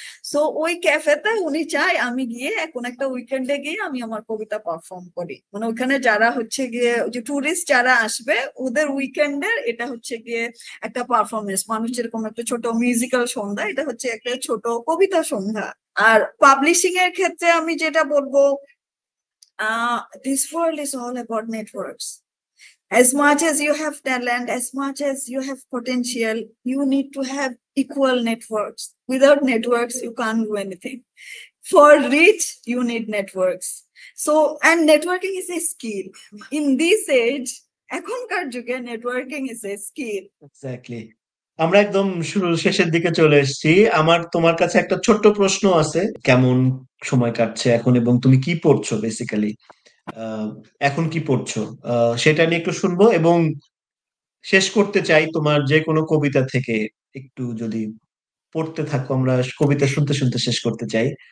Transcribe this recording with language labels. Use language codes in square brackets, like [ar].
[bn] So ওই ক্যাফেতে উনি চায় আমি গিয়ে কোন একটা উইকেন্ডে গিয়ে আমি আমার কবিতা পারফর্ম করি, মানে ওখানে যারা হচ্ছে গিয়ে যে টুরিস্ট যারা আসবে ওদের উইকেন্ডের এটা হচ্ছে গিয়ে একটা পারফরমেন্স, মানুষ যেরকম একটা ছোট মিউজিক্যাল সন্ধ্যা, এটা হচ্ছে একটা ছোট কবিতা সন্ধ্যা। আর পাবলিশিং এর ক্ষেত্রে আমি যেটা বলবো, [en] this world is all about networks. As much as you have talent, as much as you have potential, you need to have equal networks. Without networks, you can't do anything. For reach, you need networks. So, and networking is a skill. In this age, [bn] এখনকার যুগে [en] Networking is a skill. [bn] Exactly. আমরা একদম শুরু শেষের দিকে চলে এসেছি। আমার তোমার কাছে একটা ছোট্ট প্রশ্ন আছে, কেমন সময় কাটছে এখন এবং তুমি কি পড়ছো বেসিক্যালি, এখন কি পড়ছো, সেটা নিয়ে একটু শুনবো এবং শেষ করতে চাই তোমার যে কোনো কবিতা থেকে একটু যদি পড়তে থাকো, আমরা কবিতা শুনতে শুনতে শেষ করতে চাই।